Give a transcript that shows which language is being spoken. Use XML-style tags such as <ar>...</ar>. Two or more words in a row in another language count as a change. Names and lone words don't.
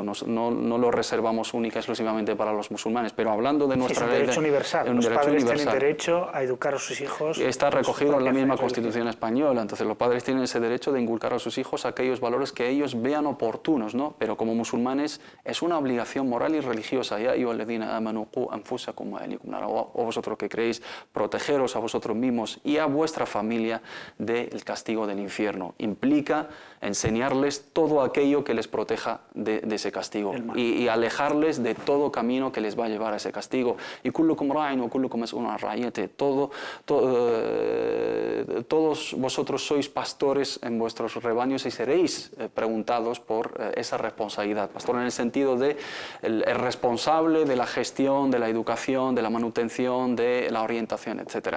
<es>No lo reservamos única y exclusivamente para los musulmanes, pero hablando de nuestra ley... Es un derecho universal. Los padres tienen derecho a educar a sus hijos. Está recogido en la misma Constitución española. Entonces los padres tienen ese derecho de inculcar a sus hijos aquellos valores que ellos vean oportunos, ¿no? Pero como musulmanes es una obligación moral y religiosa.</es> <ar>يا أيها الذين آمنوا قوا أنفسكم وأهليكم نارا.</ar> <es>O vosotros que creéis, protegeros a vosotros mismos y a vuestra familia del castigo del infierno. Implica enseñarles todo aquello que les proteja de ese castigo y alejarles de todo camino que les va a llevar a ese castigo.</es> <ar>Y كلكم راع وكلكم مسؤول عن رعيته.</ar> <es>Todos vosotros sois pastores en vuestros rebaños y seréis preguntados por esa responsabilidad. Pastor en el sentido de el responsable de la gestión, de la educación, de la manutención, de la orientación, etc.</es>